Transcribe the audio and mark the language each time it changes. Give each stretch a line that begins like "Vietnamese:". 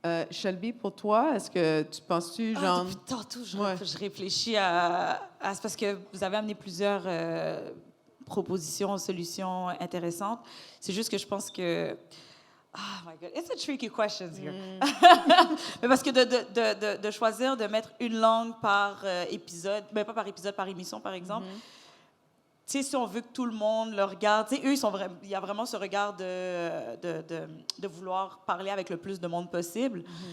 French: Shelby, pour toi, est-ce que tu penses-tu, genre... Depuis tantôt, Ouais. je réfléchis à... C'est parce que vous avez amené plusieurs propositions, solutions intéressantes. C'est juste que je pense que...
English: Oh my God, it's a tricky question here.
French: Mais parce que de choisir de mettre une langue par épisode, mais pas par épisode, par émission, par exemple, tu sais, si on veut que tout le monde le regarde, tu sais, eux, il y a vraiment ce regard de vouloir parler avec le plus de monde possible.